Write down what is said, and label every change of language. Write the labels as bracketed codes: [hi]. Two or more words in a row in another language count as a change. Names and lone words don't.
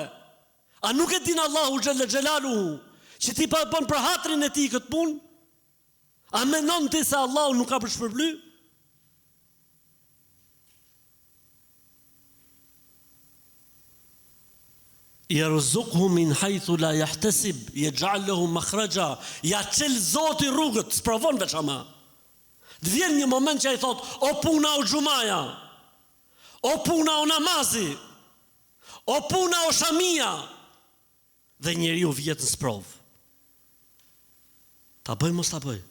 [sq] A nuk e din Allahu [ar] جل جلاله [sq] që ti po e bën për hatrin e tij këtë punë? A mendon ti se Allahu nuk ka përshpërbly? [ar] يرزقه من حيث لا يحتسب يجعل له مخرجا. [sq] Ja çel Zoti rrugët, sprovon veç ama. Të vjen një moment që ai thot: "O puna o xhumaja, o puna o namazi, o puna o shamia." Dhe njeriu vjet në sprov. Ta bëj mos ta bëj.